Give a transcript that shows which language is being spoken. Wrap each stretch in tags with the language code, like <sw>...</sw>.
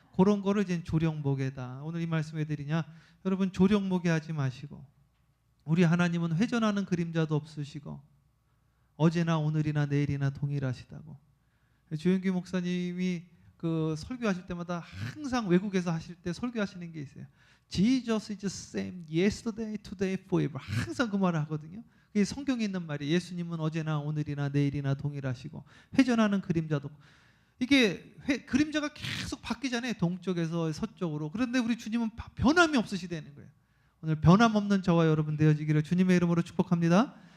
<ko>그런 거를 이제 조령목에다. 오늘 이 말씀 왜 드리냐? 여러분 조령목에 하지 마시고 우리 하나님은 회전하는 그림자도 없으시고 어제나 오늘이나 내일이나 동일하시다고. 조영기 목사님이 그 설교하실 때마다 항상 외국에서 하실 때 설교하시는 게 있어요.</ko> <en>Jesus is the same yesterday, today, forever.</en> <ko>항상 그 말을 하거든요. 그게 성경에 있는 말이 예수님은 어제나 오늘이나 내일이나 동일하시고 회전하는 그림자도 이게 그림자가 계속 바뀌잖아요. 동쪽에서 서쪽으로. 그런데 우리 주님은 변함이 없으시다는 거예요. 오늘 변함없는 저와 여러분 되어지기를 주님의 이름으로 축복합니다.</ko>